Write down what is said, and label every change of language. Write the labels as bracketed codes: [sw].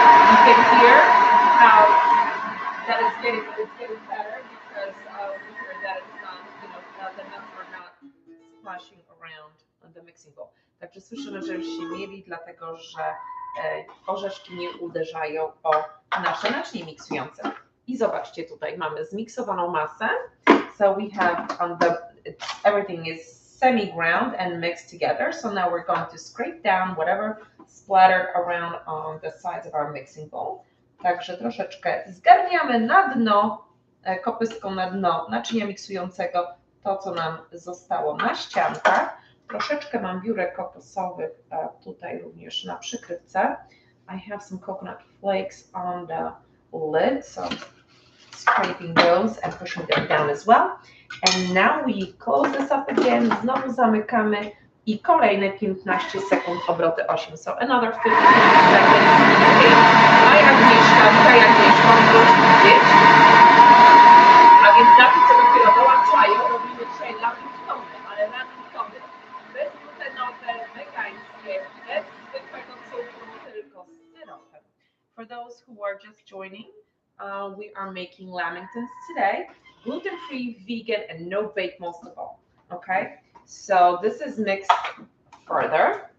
[en] You can hear how that it's getting better because we hear that it's not, the nuts are not splashing around the mixing bowl. [pl] Także słyszymy, że już się mieli, dlatego że orzeszki nie uderzają o nasze naczynie miksujące. I zobaczcie, tutaj mamy zmiksowaną masę. [en] So we have everything is semi-ground and mixed together. So now we're going to scrape down whatever splattered around on the sides of our mixing bowl. [pl] Także troszeczkę zgarniamy na dno, kopystką na dno naczynia miksującego to, co nam zostało na ściankach. Troszeczkę mam biurek kokosowych tutaj również na przykrywce. [en] I have some coconut flakes on the lid, so scraping those and pushing them down as well. And now we close this up again. [pl] Znowu zamykamy i kolejne 15 sekund, obroty 8. [en] So another 15 seconds. Okay. [pl] Tutaj Agnieszka może widzieć. A więc dla tych, co dopiero dołączają, robimy dzisiaj lamingtony, ale lamingtony bezglutenowe, wegańskie, bez zwykłego cukru, tylko z syropem. [en] For those who are just joining, we are making lamingtons today, gluten-free, vegan, and no bake most of all. Okay, so this is mixed further.